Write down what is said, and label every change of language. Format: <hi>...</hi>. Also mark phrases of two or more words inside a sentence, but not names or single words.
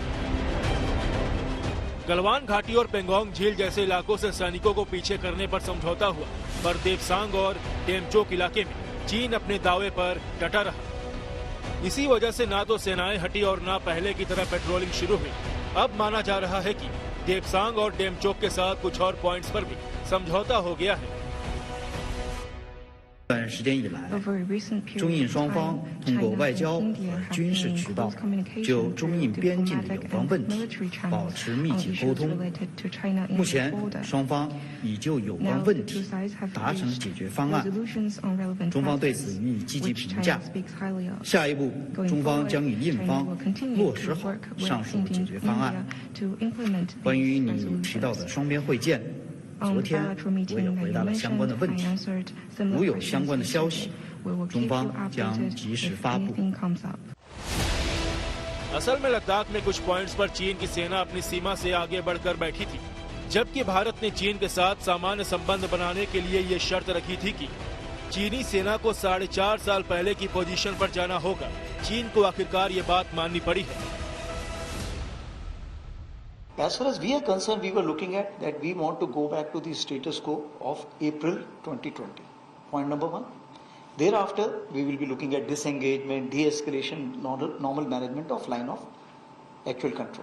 <hi>गलवान घाटी और पेंगोंग झील जैसे इलाकों से सैनिकों को पीछे करने पर समझौता हुआ, पर देपसांग और डेमचोक इलाके में चीन अपने दावे पर डटा रहा। इसी वजह से ना तो सेनाएं हटी और ना पहले की तरह पेट्रोलिंग शुरू हुई। अब माना जा रहा है कि देपसांग और डेमचोक के साथ कुछ और पॉइंट्स पर भी समझौता हो गया है।</hi> <zh>段时间以来，中印双方通过外交和军事渠道就中印边境的有关问题保持密切沟通。目前，双方已就有关问题达成解决方案，中方对此予以积极评价。下一步，中方将与印方落实好上述解决方案。关于你提到的双边会见。昨天我也回答了相关的问题，如有相关的消息，中方将及时发布。</zh> <hi>असल में लद्दाख में कुछ पॉइंट्स पर चीन की सेना अपनी सीमा से आगे बढ़कर बैठी थी, जबकि भारत ने चीन के साथ सामान्य संबंध बनाने के लिए ये शर्त रखी थी कि चीनी सेना को 4.5 साल पहले की पोजीशन पर जाना होगा। चीन को आखिरकार ये बात माननी पड़ी है।</hi> <en>As far as we are concerned, we were looking at that we want to go back to the status quo of April 2020. Point number one. Thereafter, we will be looking at disengagement, de-escalation, normal management of line of actual control.</en>